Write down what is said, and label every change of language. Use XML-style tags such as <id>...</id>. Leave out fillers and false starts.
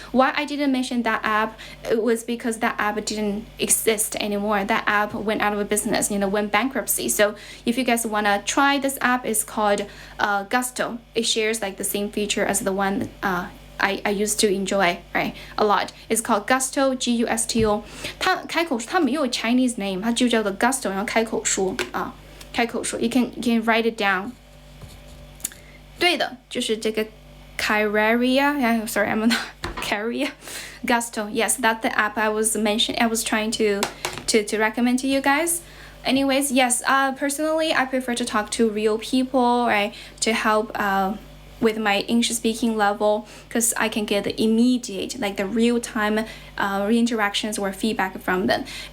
<en>Why I didn't mention that app, it was because that app didn't exist anymore. That app went out of business, went bankruptcy. So if you guys wanna try this app, it's called Gusto. It shares like the same feature as the one I used to enjoy, right, a lot. It's called Gusto, Gusto.</en> <zh>它开口说，它没有 Chinese name， 它就叫做 Gusto， 然后开口说啊，开口说。</zh> <en>You can write it down.</en> <zh>对的，就是这个 Kyria.</zh> <en>Sorry, I'm not Kyria. Gusto. Yes, that's the app I was trying to recommend to you guys. Anyways, yes. Personally, I prefer to talk to real people, right, to help with my English speaking level, because I can get the immediate, like the real-time interactions or feedback from them.</en>